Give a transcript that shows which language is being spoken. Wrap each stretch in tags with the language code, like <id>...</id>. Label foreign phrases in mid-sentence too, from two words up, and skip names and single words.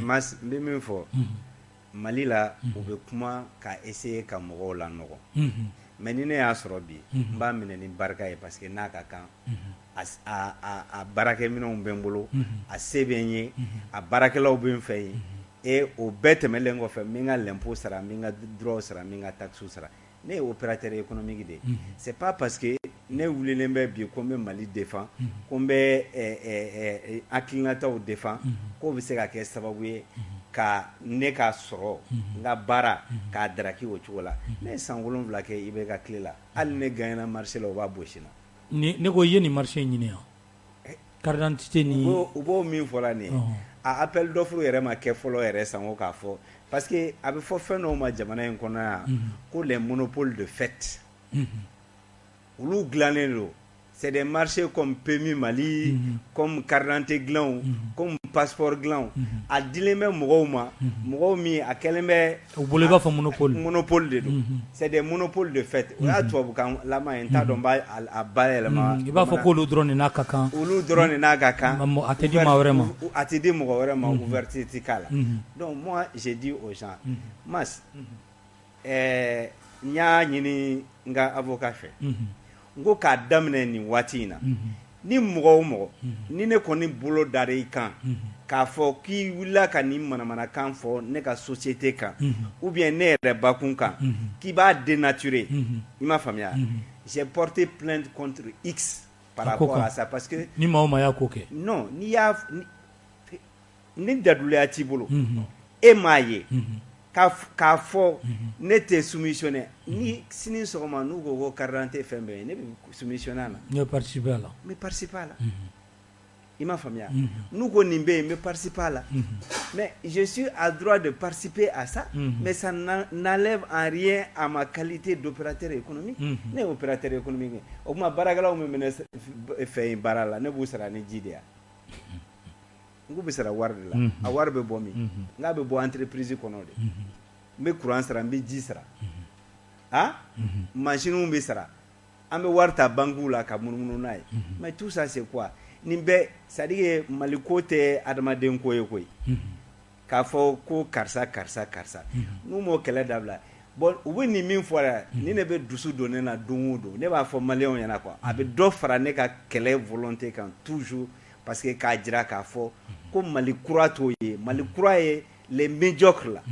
<bm>Mas n bɛ min fɔ Mali la u bɛ kuma ka essayer ka mɔgɔw lanɔgɔ mais ni ne y'a sɔrɔ bi n b'a minɛ ni barika ye parce que n'a ka kan a baarakɛminɛnw bɛ n bolo a se bɛ n ye a baarakɛlaw bɛ n fɛ yen et o bɛɛ tɛmɛlen kɔfɛ n bɛ n ka l'impôt sara n bɛ n ka droit sara n bɛ n ka taxe sara ne ye</bm> <fr>opérateur économique</fr> <bm>de</bm> <fr>c'est pas parce que</fr> <bm>ne wulilen bɛ bi ko n bɛ Mali défend ko n bɛ hakilinataw défend k'o bɛ se ka kɛ sababu ye ka ne ka sɔrɔ n ka baara k'a daraki o cogo la ne ye san 7 kɛ i bɛ ka tile la hali ne</bm> <fr>gagnera marché</fr> <bm>la o b'a bosi na. Ne ko i ye nin marché ɲini yan</bm> <fr>carte d'identité</fr> <bm>ni. u b'o min fɔla nin ye a</bm> <fr>appel d'offre</fr> <bm>yɛrɛ ma kɛ fɔlɔ yɛrɛ sango k'a fɔ</bm> <fr>parce que</fr> <bm>a bɛ fɔ fɛn dɔw ma jamana in kɔnɔ yan ko</bm> <fr>les monopoles de fait</fr> <bm>olu dilannen don</bm> <fr>c'est des marchés comme PMI Mali comme carte d'identité</fr> <bm>dilanw</bm> <fr>comme passeport</fr> <bm>dilanw a dilen bɛ mɔgɔw ma mɔgɔw min a kɛlen bɛ u bolo i b'a fɔ monopole de don</bm> <fr>c'est des monopoles de fait</fr> <bm>o y'a tubabukan lama ye n t'a dɔn n b'a a bayɛlɛma i b'a fɔ k'olu dɔrɔn de n'a ka kan olu dɔrɔn de n'a ka kan a tɛ di maa wɛrɛ ma a tɛ di mɔgɔ wɛrɛ ma ouverture tɛ k'a la</bm> <fr>donc moi j'ai dit aux gens</fr> <bm>mas n y'a ɲini n ka avocat fɛ n ko k'a daminɛ nin waati in na ni mɔgɔ o mɔgɔ ni ne kɔni bolo dara i kan k'a fɔ k'i wulila ka nin manamanakan fɔ ne ka société kan ou bien ne yɛrɛ bakun kan k'i b'a dénaturer i m'a faamuya</bm> <fr>j'ai porté plainte contre X par rapport à ça parce que</fr> <bm>ni maa o maa y'a ko kɛ non n'i y'a ni daduleya t'i bolo e m'a ye k'a fɔ ne tɛ soumissionner ni sini sɔgɔma n'u ko ko carte d'identité fɛn bɛɛ ye ne bɛ soumissionner a la. ne bɛ participer a la. n bɛ participer a la. i m'a faamuya n'u ko nin bɛ yen n bɛ participer a la.</bm> <fr>mais je suis à droit de participer à ça. mais ça n'enlève en rien à ma qualité d'opérateur économique.</fr> <bm>ne ye</bm> <fr>opérateur économique</fr> <bm>ye o tuma baarakɛlaw min bɛ ne fɛ yen baara la ne b'u sara ni ji de ya. n ko bɛ sara wari de la a wari bɛ bɔ min n k'a bɛ bɔ entreprise kɔnɔ de n bɛ courant sara n bɛ ji sara machines bɛ sara an bɛ wari ta banques la ka munumunu n'a ye</bm> <fr>mais tout ça c'est quoi</fr> <bm>nin bɛɛ</bm> <fr>c'est à dire que</fr> <bm>Mali ko tɛ adamaden ko ye koyi k'a fɔ ko karisa n'u m'o kɛlɛ dabila bon u bɛ nin min fɔ la ni ne bɛ dusu don ne na don o don ne b'a fɔ maliyɛnw ɲɛna quoi a bɛ dɔ fara ne ka kɛlɛ volonté kan</bm> <fr>toujours parce que</fr> <bm>k'a jira k'a fɔ ko Mali kura t'o ye Mali kura ye</bm> <fr>les médiocres</fr> <bm>la</bm>